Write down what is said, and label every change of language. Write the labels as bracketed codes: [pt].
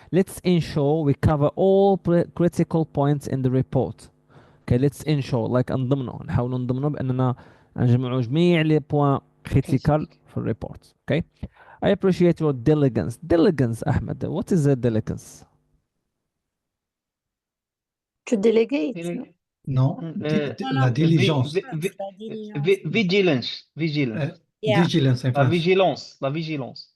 [en] Let's ensure we cover all critical points in the report. Okay, let's ensure like [ar] نضمنه نحاول نضمنه بأننا نجمعوا جميع les points critical في الريبورت. [en] Okay, I appreciate your diligence. Diligence, Ahmed. What is a diligence? To delegate. [fr] No, la diligence. [en] Vigilance. Vigilance. Yeah, Vigilance in [fr] La [en] French. [fr] vigilance. La vigilance.